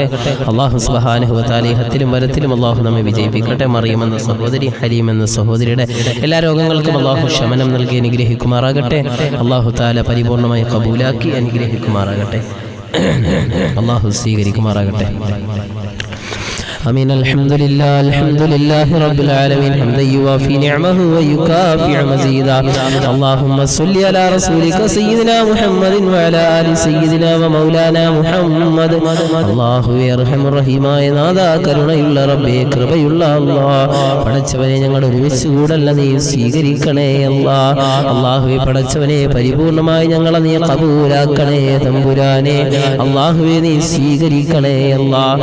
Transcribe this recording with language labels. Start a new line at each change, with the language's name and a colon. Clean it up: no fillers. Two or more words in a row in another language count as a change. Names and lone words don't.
Malayalam: അല്ലാഹു
Arabic: سبحانه وتعالى
Malayalam: ഇഹത്തിലും വരത്തിലും അല്ലാഹു നമ്മെ വിജയിപ്പിക്കട്ടെ. മറിയം എന്ന സഹോദരി, ഹലീം എന്ന സഹോദരിയുടെ എല്ലാ രോഗങ്ങൾക്കും അല്ലാഹു ശമനം നൽകി അനുഗ്രഹിക്കുമാറാകട്ടെ. അല്ലാഹു തആല പരിപൂർണമായി കബൂലാക്കി അനുഗ്രഹിക്കുമാറാകട്ടെ. അല്ലാഹു സ്വീകരിക്കുമാറാകട്ടെ.
Arabic: آمين. الحمد لله رب العالمين حمدا يوافي نعمه ويكافئ مزيدا. اللهم صل على رسولك سيدنا محمد وعلى آل سيدنا ومولانا محمد. الله يرحم
Malayalam: റഹീമായ നാഥാ, കരുണയുള്ള റബ്ബേ, കൃപയുള്ള അല്ലാഹ്, പടച്ചവനെ ഞങ്ങൾ ഒരുമിച്ച് കൂടല്ല നീ സ്വീകരിക്കണേ അല്ലാഹ്. അല്ലാഹുവേ പടച്ചവനെ പരിപൂർണമായി ഞങ്ങളെ നീ കബൂലാക്കണേ തമ്പുരാനെ. അല്ലാഹുവേ നീ സ്വീകരിക്കണേ അല്ലാഹ്.